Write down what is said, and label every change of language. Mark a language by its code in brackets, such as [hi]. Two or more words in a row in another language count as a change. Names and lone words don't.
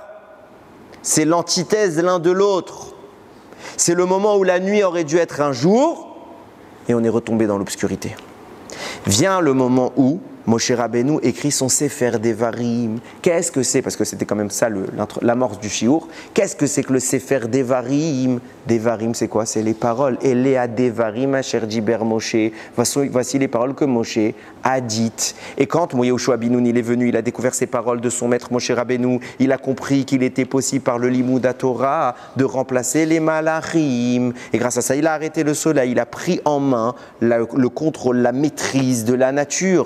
[fr] C'est l'antithèse l'un de l'autre. C'est le moment où la nuit aurait dû être un jour, et on est retombé dans l'obscurité. Vient le moment où Moshe Rabbeinu écrit son [he] ספר דברים. [fr] Qu'est-ce que c'est? Parce que c'était quand même ça l'amorce du shiur. Qu'est-ce que c'est que le [he] ספר דברים? [fr] Devarim, c'est quoi? C'est les paroles. [he] אלה הדברים אשר דיבר משה. [fr] Voici les paroles que Moshe a dites. Et quand Yehoshua bin Nun il est venu, il a découvert ces paroles de son maître Moshe Rabbeinu. Il a compris qu'il était possible par le [he] לימוד התורה [fr] de remplacer les Malachim. Et grâce à ça, il a arrêté le soleil. Il a pris en main le contrôle, la maîtrise de la nature.